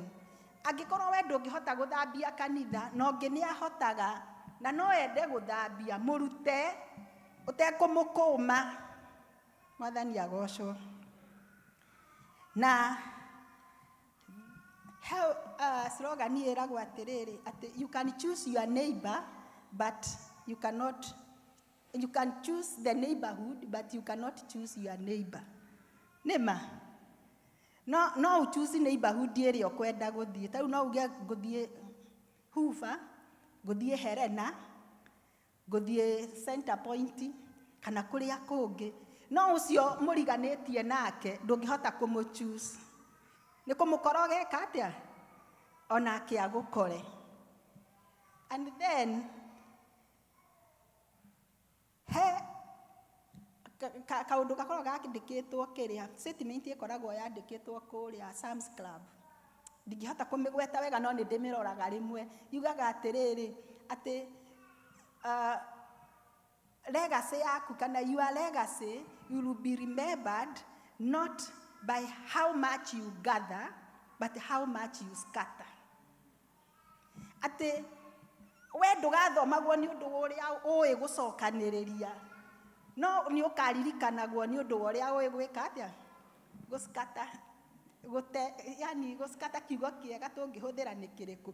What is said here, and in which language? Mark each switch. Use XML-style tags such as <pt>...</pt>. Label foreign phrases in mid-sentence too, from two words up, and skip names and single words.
<ki>Angĩkorwo we ndũngĩhota gũthambia kanitha, na ũngĩ nĩ ahotaga na no ende gũthambia, mũrute ũtekũmũkũma. Mwathani agocwo. Na slogan ĩragwo atĩrĩrĩ, atĩ</ki> <en>you can choose your neighbor but you can choose the neighborhood but you cannot choose your neighbor.</en> <ki>Nĩma no</ki> <en>choose neighborhood</en> <ki>ĩrĩa ũkwenda gũthiĩ. Ta rĩu no uge ngũthiĩ Hoover, ngũthiĩ Helena, ngũthiĩ Center Point kana kũrĩa kũngĩ, no ũcio mũriganĩtie nake ndũngĩhota kũmũ-choose. Nĩ kũmũkora ũgeka atĩa onake agũkore.</ki> <en>And then</en> <ki>kaũndũ gakoragwo gandĩkĩtwo kĩrĩa, statement ĩkoragwo yandĩkĩtwo kũrĩa Sam's Club. Ndingĩhota kũmĩgweta wega no nĩ ndĩmĩroraga rĩmwe. Yugaga atĩrĩrĩ, atĩ legacy yaku kana</ki> <en>your legacy will be remembered not by how much you gather but how much you scatter.</en> <ki>Atĩ we ndũgathomagwo nĩ ũndũ ũrĩa ũĩ gũcokanĩrĩria, no nĩ ũkaririkanagwo nĩ ũndũ ũrĩa ũĩ gwĩka atĩa, gũskata. Yani gũskata kiugo kĩega tũngĩhũthĩra nĩ kĩrĩkũ?</ki>